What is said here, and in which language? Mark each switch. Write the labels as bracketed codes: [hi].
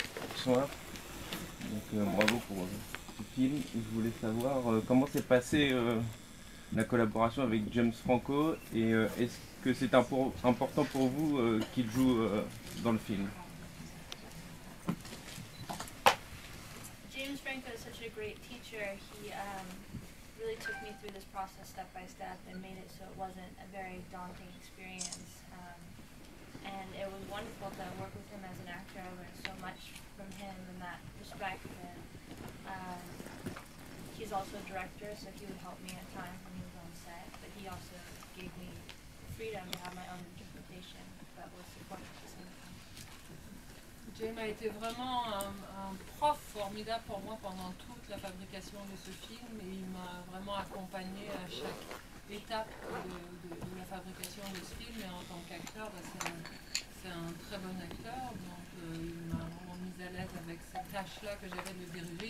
[fr] Bonsoir. Donc, bravo pour ce film. Je voulais savoir comment s'est passée la collaboration avec James Franco et est-ce que c'est important pour vous qu'il joue dans le film? [en] James Franco is such a great teacher. He really took me through this process step by step and made it so it wasn't a very daunting experience. And it was wonderful to work with him as an actor. I learned so much from him in that respect. And he's also a director, so he would help me at times when he was on set. But he also gave me freedom to have my own interpretation that was supportive at the same time. [fr] James a été vraiment un prof formidable pour moi pendant toute la fabrication de ce film et il m'a vraiment accompagné à chaque étape de la fabrication de ce film et en tant qu'acteur, c'est un très bon acteur, donc il m'a vraiment mise à l'aise avec cette tâche-là que j'avais de le diriger.